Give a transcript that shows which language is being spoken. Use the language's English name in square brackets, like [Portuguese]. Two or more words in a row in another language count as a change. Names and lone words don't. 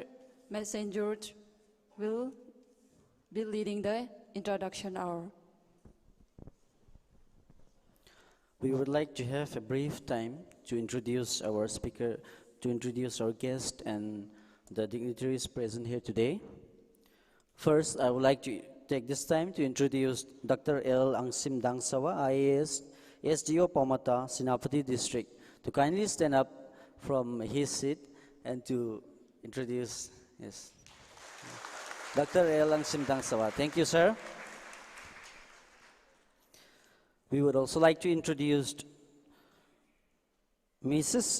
[English] Messenger, will be leading the introduction hour. We would like to have a brief time to introduce our speaker, to introduce our guest and the dignitaries present here today. First, I would like to take this time to introduce Dr. L. Angsim Dangsawa, IAS, SDO Paumata, Senapati District, to kindly stand up from his seat and to introduce, yes, Dr. L. Angsim Dangsawa. Thank you, sir. We would also like to introduce Mrs.